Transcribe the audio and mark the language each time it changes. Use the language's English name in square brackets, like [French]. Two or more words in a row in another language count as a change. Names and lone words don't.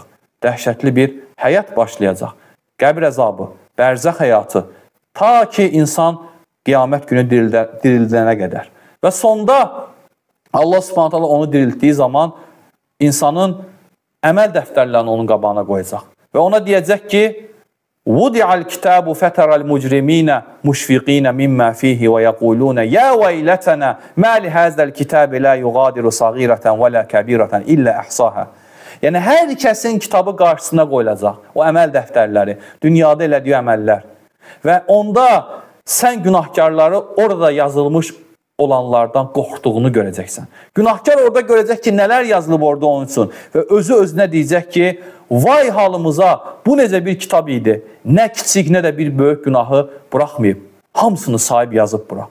[Azerbaijani] Dəhşətli bir həyat başlayacaq. Qəbr əzabı, bərzəx həyatı, ta ki insan qiyamət günü dirildənə qədər. Və sonda Allah [Arabic] سبحانه تعالى [Azerbaijani] onu diriltdiyi zaman insanın əməl dəftərlərini onun qabağına qoyacaq. Və ona deyəcək ki, [Arabic] "وضع الكتاب فترى المجرمين مشفقين مما فيه ويقولون يا ويلتنا ما لهذا الكتاب لا يغادر صغيرة ولا كبيرة إلا أحصاها." [Azerbaijani] Yəni hər kəsin kitabı qarşısına qoyulacaq. O əməl dəftərləri, dünyada elədiyi əməllər. Və onda sən günahkarları orada yazılmış olanlardan qorxduğunu görəcəksən. Günahkar orada görəcək ki, nələr yazılıb orada onun üçün və özü özünə deyəcək ki, vay halımıza, bu necə bir kitab idi, nə kiçik, nə də bir böyük günahı buraxmayıb, hamısını sahib yazıb bura.